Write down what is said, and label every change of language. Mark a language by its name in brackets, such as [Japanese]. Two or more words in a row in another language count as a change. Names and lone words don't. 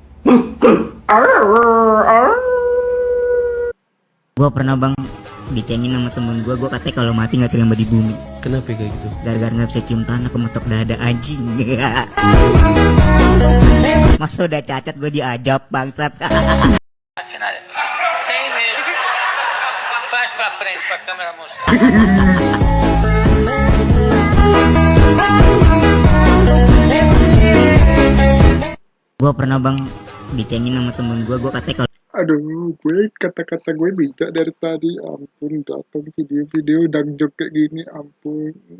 [Indonesian] Gue pernah bang dicengin sama temen gue katanya kalau mati nggak terima di bumi. Kenapa kayak gitu? Gara-gara nggak bisa cium tanah kemetok dada anjing. Masa udah cacat gue diajak bangsat. [Portuguese] Faz para frente para a câmera mostrar. [Indonesian] Gue pernah bang dicengin sama temen gue katanya kalau aduh, kata-kata gue bijak dari tadi, ampun, datang video-video dangjok kayak gini, ampun.